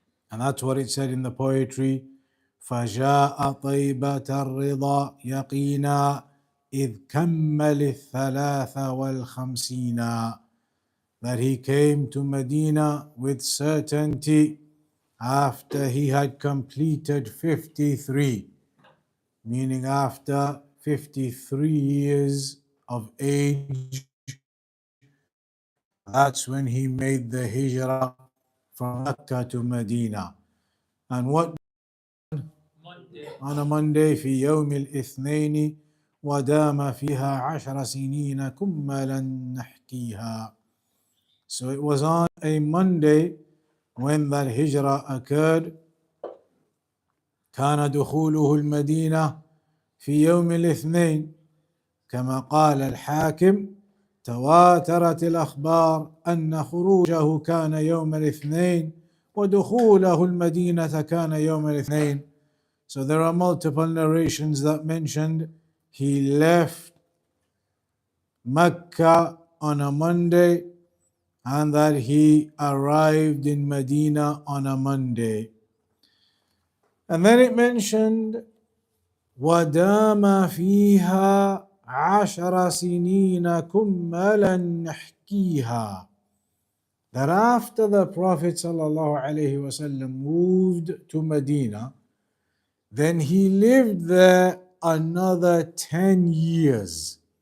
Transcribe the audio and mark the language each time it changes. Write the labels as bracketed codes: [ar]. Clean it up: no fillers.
[en] And that's what it said in the poetry, [ar] فَجَاءَ طَيْبَةَ الرِّضَى يَقِينًا إِذْ كَمَّلِ الثَّلَاثَ وَالْخَمْسِينَ, [en] that he came to Medina with certainty after he had completed 53, meaning after 53 years of age. That's when he made the hijrah from Mecca to Medina. And what on a Monday, [ar] في يوم الاثنين ودام فيها 10 سنين كملا نحكيها. [en] So it was on a Monday when that hijrah occurred. [ar] كان دخوله المدينة في يوم الاثنين كما قال الحاكم تواترت الأخبار أن خروجه كان يوم الاثنين ودخوله المدينة كان يوم الاثنين. [en] So there are multiple narrations that mentioned he left Mecca on a Monday and that he arrived in Medina on a Monday. And then it mentioned [ar] وَدَامَ فِيهَا 10 سِنِينَ كُمَّلًا نَحْكِيهَا, [en] that after the Prophet ﷺ moved to Medina, then he lived there another 10 years.